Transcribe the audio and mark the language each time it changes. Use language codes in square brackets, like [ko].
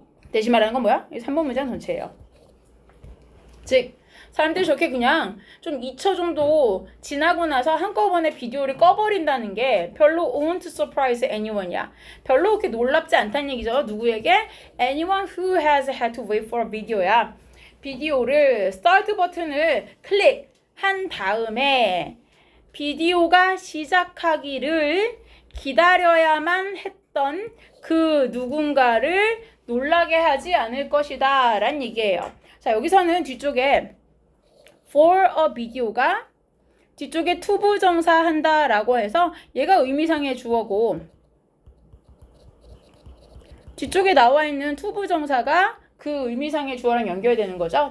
[ko] 대신 말하는 건 뭐야? 이 3번 문장 전체예요. 즉 사람들이 저렇게 그냥 좀 2초 정도 지나고 나서 한꺼번에 비디오를 꺼버린다는 게 별로 [en] won't surprise anyone [ko] 이야. 별로 그렇게 놀랍지 않다는 얘기죠. 누구에게? [en] Anyone who has had to wait for a video야. [ko] 비디오를 스타트 버튼을 클릭한 다음에 비디오가 시작하기를 기다려야만 했던 그 누군가를 놀라게 하지 않을 것이다 라는 얘기예요. 자, 여기서는 뒤쪽에 for a video가 뒤쪽에 투부정사 한다 라고 해서 얘가 의미상의 주어고 뒤쪽에 나와 있는 투부정사가 그 의미상의 주어랑 연결되는 거죠.